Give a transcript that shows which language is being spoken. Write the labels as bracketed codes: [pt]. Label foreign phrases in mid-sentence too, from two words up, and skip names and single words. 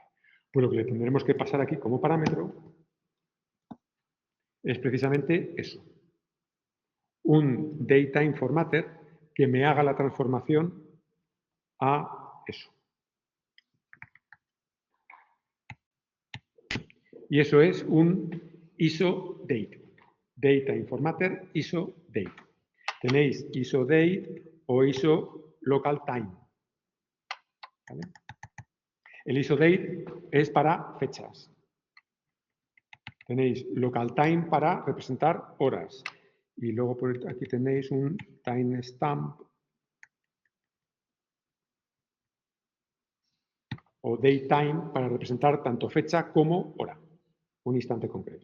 [es] Pues lo que le tendremos que pasar aquí como parámetro es precisamente eso. Un data informator que me haga la transformación a eso. Y eso es un ISO date. Data informator ISO date. Tenéis ISO date o ISO local time. ¿Vale? El ISO date es para fechas. Tenéis local time para representar horas. Y luego por aquí tenéis un timestamp o datetime para representar tanto fecha como hora, un instante concreto.